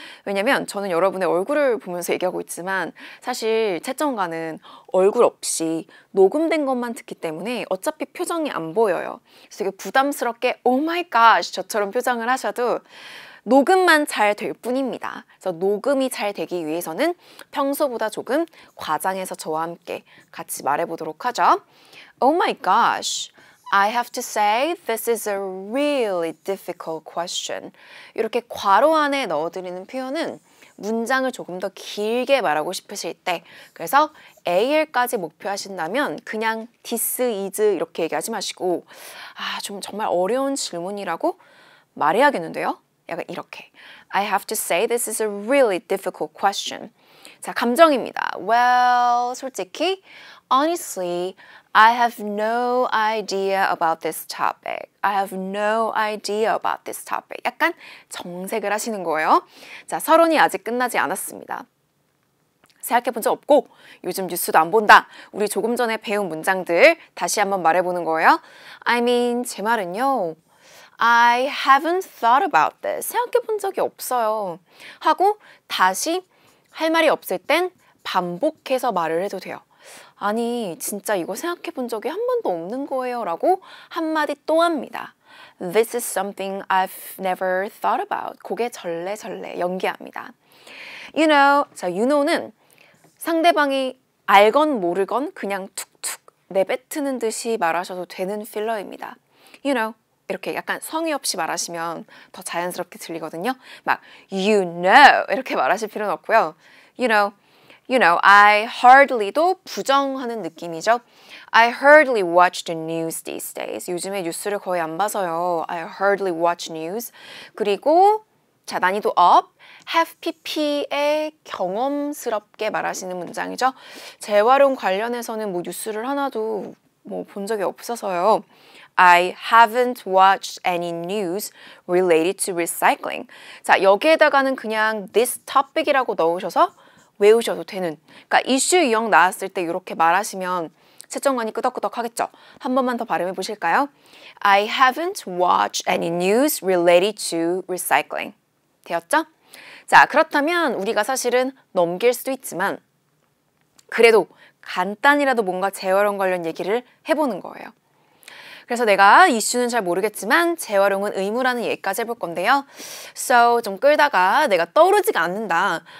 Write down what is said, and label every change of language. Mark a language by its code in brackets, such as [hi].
[ko] 왜냐면 저는 여러분의 얼굴을 보면서 얘기하고 있지만 사실 채점가는 얼굴 없이 녹음된 것만 듣기 때문에 어차피 표정이 안 보여요. 그래서 되게 부담스럽게 [en] Oh my gosh [ko] 저처럼 표정을 하셔도 녹음만 잘 될 뿐입니다. 그래서 녹음이 잘 되기 위해서는 평소보다 조금 과장해서 저와 함께 같이 말해보도록 하죠. [en] Oh my gosh. I have to say this is a really difficult question. [ko] 이렇게 괄호 안에 넣어드리는 표현은 문장을 조금 더 길게 말하고 싶으실 때, 그래서 AL까지 목표하신다면 그냥 this is 이렇게 얘기하지 마시고 좀 정말 어려운 질문이라고 말해야겠는데요? 약간 이렇게 [en] I have to say this is a really difficult question. [ko] 자, 감정입니다. [en] Well, [ko] 솔직히 [en] honestly, I have no idea about this topic. I have no idea about this topic. [ko] 약간 정색을 하시는 거예요. 자, 서론이 아직 끝나지 않았습니다. 생각해 본 적 없고 요즘 뉴스도 안 본다. 우리 조금 전에 배운 문장들 다시 한번 말해보는 거예요. [en] I mean, [ko] 제 말은요. [en] I haven't thought about this. [ko] 생각해 본 적이 없어요. 하고 다시 할 말이 없을 땐 반복해서 말을 해도 돼요. 아니, 진짜 이거 생각해 본 적이 한 번도 없는 거예요. 라고 한마디 또 합니다. [en] This is something I've never thought about. [ko] 고개 절레절레 연기합니다. [en] You know, [ko] 자, you know는 상대방이 알건 모르건 그냥 툭툭 내뱉는 듯이 말하셔도 되는 필러입니다. [en] You know, [ko] 이렇게 약간 성의 없이 말하시면 더 자연스럽게 들리거든요. 막 you know 이렇게 말하실 필요는 없고요. [en] You know, I hardly [ko] 도 부정하는 느낌이죠. [en] I hardly watch the news these days. [ko] 요즘에 뉴스를 거의 안 봐서요. [en] I hardly watch news. [ko] 그리고 자, 난이도 [en] up. [ko] have pp에 경험스럽게 말하시는 문장이죠. 재활용 관련해서는 뭐 뉴스를 하나도 뭐 본 적이 없어서요. [en] I haven't watched any news related to recycling. [ko] 자, 여기에다가는 그냥 this topic이라고 넣으셔서 외우셔도 되는. 그러니까 이슈 유형 나왔을 때 이렇게 말하시면 채점관이 끄덕끄덕 하겠죠. 한 번만 더 발음해 보실까요? I haven't watched any news related to recycling. 되었죠? 자, 그렇다면 우리가 사실은 넘길 수도 있지만 그래도 간단히라도 뭔가 재활용 관련 얘기를 해보는 거예요. 그래서 내가 이슈는 잘 모르겠지만 재활용은 의무라는 얘기까지 해볼 건데요. So 좀 끌다가 내가 떠오르지가 않는다.